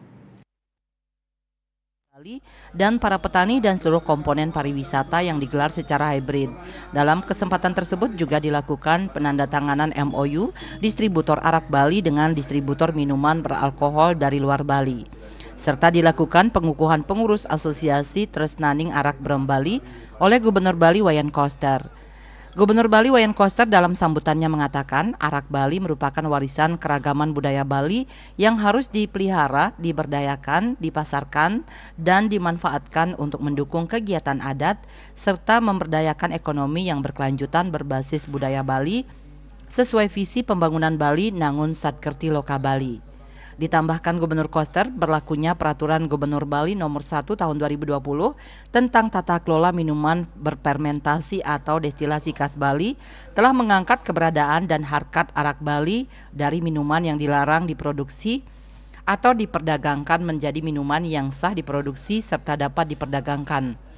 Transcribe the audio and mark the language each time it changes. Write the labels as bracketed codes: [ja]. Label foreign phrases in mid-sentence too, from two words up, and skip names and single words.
[id] Dan para petani dan seluruh komponen pariwisata yang digelar secara hybrid. Dalam kesempatan tersebut juga dilakukan penandatanganan MOU distributor Arak Bali dengan distributor minuman beralkohol dari luar Bali. Serta dilakukan pengukuhan pengurus Asosiasi Tresnaning Arak Brem Bali oleh Gubernur Bali Wayan Koster. Gubernur Bali Wayan Koster dalam sambutannya mengatakan Arak Bali merupakan warisan keragaman budaya Bali yang harus dipelihara, diberdayakan, dipasarkan, dan dimanfaatkan untuk mendukung kegiatan adat serta memberdayakan ekonomi yang berkelanjutan berbasis budaya Bali sesuai visi pembangunan Bali Nangun Satkerti Loka Bali. Ditambahkan Gubernur Koster berlakunya Peraturan Gubernur Bali Nomor 1 Tahun 2020 tentang tata kelola minuman berfermentasi atau destilasi khas Bali telah mengangkat keberadaan dan harkat Arak Bali dari minuman yang dilarang diproduksi atau diperdagangkan menjadi minuman yang sah diproduksi serta dapat diperdagangkan.